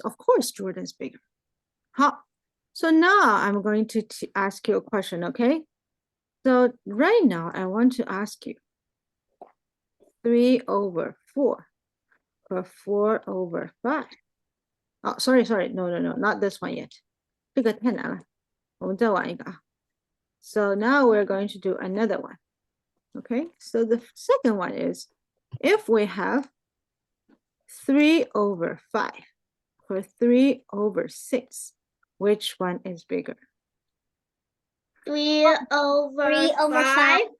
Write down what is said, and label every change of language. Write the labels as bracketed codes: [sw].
[en] Of course, Jordan's bigger. 好, so now I'm going to ask you a question, okay? So right now I want to ask you 3/4 or 4/5. Oh, sorry, no, not this one yet. [zh] 这个太难了，我们再玩一个啊。 [en] So now we're going to do another one. Okay, so the second one is if we have 3/5 or 3/6, which one is bigger? 3/5.